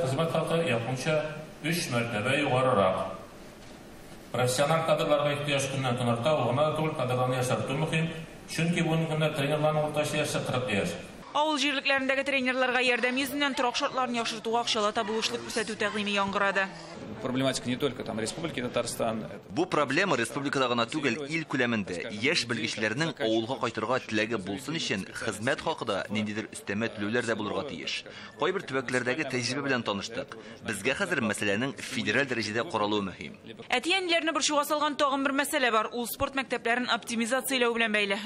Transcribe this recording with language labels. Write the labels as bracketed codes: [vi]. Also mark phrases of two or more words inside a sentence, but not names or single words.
[tt] Хезмәт хакы якынча 3 мәртәбә югарырак. Профессиональ кадрларга ихтыяҗ көннән төн арта, гына түгел кадрларны яшәртү мөһим. Чөнки бу көндә тренерларның уртача яше 40 яшь. Авыл җирлекләрендәге тренерларга ярдәм йөзеннән торак шартларын яхшыртуга акчалы табылышлык күрсәтү тәкъдиме яңгырады. [ru] Проблематика не только там Республики Татарстан. [tt] Бу проблема республикада гына түгел, ил күләмендә. Яшь белгечләрнең авылга кайтырга теләге булсын өчен хезмәт хакында ниндидер өстәмә түләүләр дә булырга тиеш. Кайбер төбәкләрдәге тәҗрибә белән таныштык. Безгә хәзер мәсьәләнең федераль дәрәҗәдә каралуы мөһим. Әтиәннәрне борчуга салган тагын бер мәсьәлә бар. Ул спорт мәктәпләрен оптимизацияләү белән бәйле.